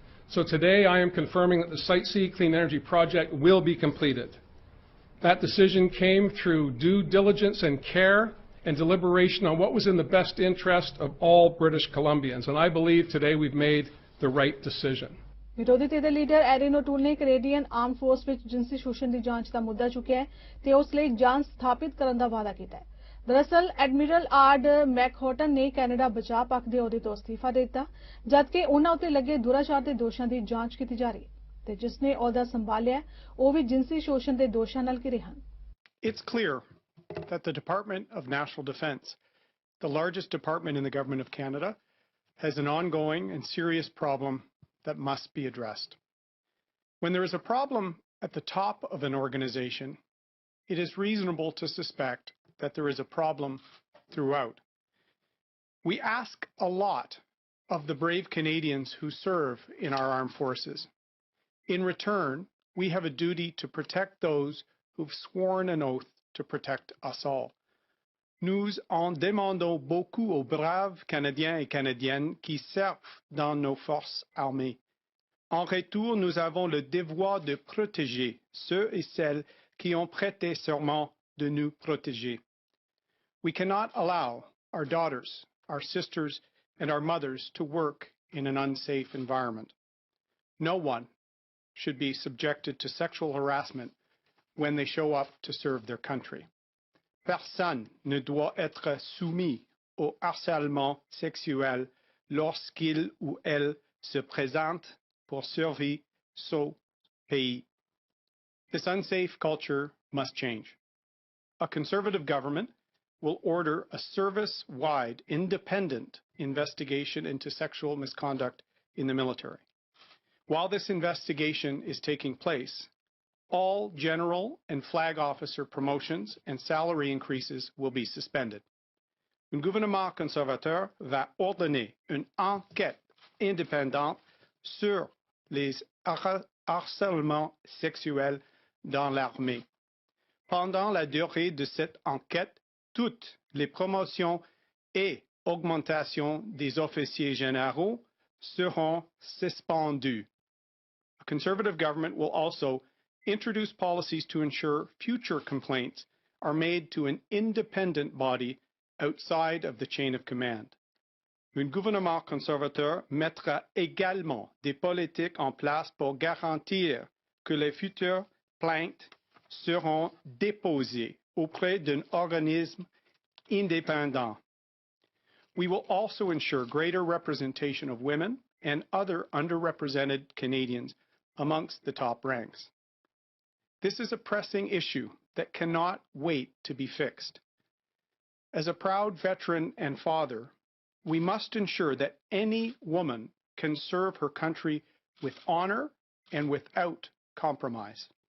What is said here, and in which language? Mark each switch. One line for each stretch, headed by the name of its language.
English: So today I am confirming that the Site C Clean Energy Project will be completed. That decision came through due diligence and care and deliberation on what was in the best interest of all British Columbians. And I believe today we've made the right decision.
Punjabi: ਵਿਰੋਧੀ ਧਿਰ ਦੇ leader ਐਰਿਨ ਓਟੂਲ ਨੇ Canadian ਆਰਮ force ਵਿੱਚ ਜਿਨਸੀ ਸ਼ੋਸ਼ਣ ਦੀ ਜਾਂਚ ਦਾ ਮੁੱਦਾ ਚੁੱਕਿਆ ਹੈ ਤੇ ਉਸ ਲਈ ਜਾਂਚ ਸਥਾਪਿਤ ਕਰਨ ਦਾ ਵਾਅਦਾ ਕੀਤਾ ਹੈ। ਦਰਅਸਲ ਐਡਮਿਰਲ ਆਰਡ ਮੈਕਹੋਟਨ ਨੇ ਕੈਨੇਡਾ ਬਚਾਅ ਪੱਖ ਦੇ ਅਹੁਦੇ ਤੋਂ ਅਸਤੀਫਾ ਦੇ ਦਿੱਤਾ, ਜਦਕਿ ਉਨ੍ਹਾਂ ਉੱਤੇ ਲੱਗੇ ਦੁਰਾਚਾਰ ਦੇ ਦੋਸ਼ਾਂ ਦੀ ਜਾਂਚ ਕੀਤੀ ਜਾ ਰਹੀ ਹੈ ਤੇ ਜਿਸ ਨੇ ਅਹੁਦਾ ਸੰਭਾਲਿਆ ਉਹ ਵੀ ਜਿਨਸੀ ਸ਼ੋਸ਼ਣ ਦੇ ਦੋਸ਼ਾਂ ਨਾਲ ਘਿਰੇ ਹਨ।
English: It's clear that the Department of National Defence, the largest department in the Government of Canada, has an ongoing and serious problem that must be addressed. When there is a problem at the top of an organization, it is reasonable to suspect that there is a problem throughout. We ask a lot of the brave Canadians who serve in our armed forces. In return, we have a duty to protect those who've sworn an oath to protect us all.
French: Nous en demandons beaucoup aux braves Canadiens et Canadiennes qui servent dans nos forces armées. En retour, nous avons le devoir de protéger ceux et celles qui ont prêté serment de nous protéger.
English: We cannot allow our daughters, our sisters, and our mothers to work in an unsafe environment. No one should be subjected to sexual harassment when they show up to serve their country.
French: Personne ne doit être soumis au harcèlement sexuel lorsqu'il ou elle se présente pour servir son pays.
English: This unsafe culture must change. A Conservative government will order a service-wide, independent investigation into sexual misconduct in the military. While this investigation is taking place, all general and flag officer promotions and salary increases will be suspended.
French: Un gouvernement conservateur va ordonner une enquête indépendante sur les harcèlements sexuels dans l'armée. Pendant la durée de cette enquête, toutes les promotions et augmentations des officiers généraux seront suspendues.
English: A Conservative government will also introduce policies to ensure future complaints are made to an independent body outside of the chain of command.
French: Un gouvernement conservateur mettra également des politiques en place pour garantir que les futures plaintes seront déposées auprès d'un organisme indépendant.
English: We will also ensure greater representation of women and other underrepresented Canadians amongst the top ranks. This is a pressing issue that cannot wait to be fixed. As a proud veteran and father, we must ensure that any woman can serve her country with honor and without compromise.